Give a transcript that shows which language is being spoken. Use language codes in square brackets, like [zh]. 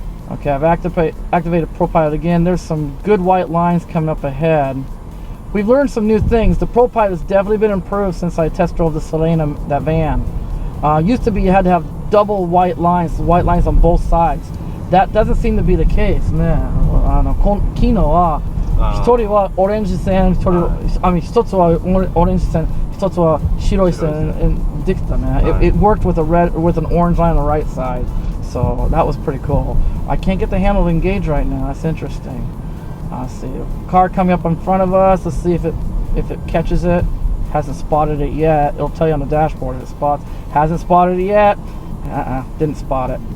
[en] Okay, I've activated ProPilot again. There's some good white lines coming up ahead. We've learned some new things. The ProPilot has definitely been improved since I test drove the Selena, that van. Used to be you had to have double white lines on both sides. That doesn't seem to be the case. [ja] 昨日は一人はオレンジ線、一つはオレンジ線、一つは白い線できたね。 [en] It worked with an orange line on the right side, so that was pretty cool. I can't get the handle to engage right now. That's interesting. Let's see, car coming up in front of us. Let's see if it catches it. Hasn't spotted it yet. It'll tell you on the dashboard if it spots. Hasn't spotted it yet. Didn't spot it.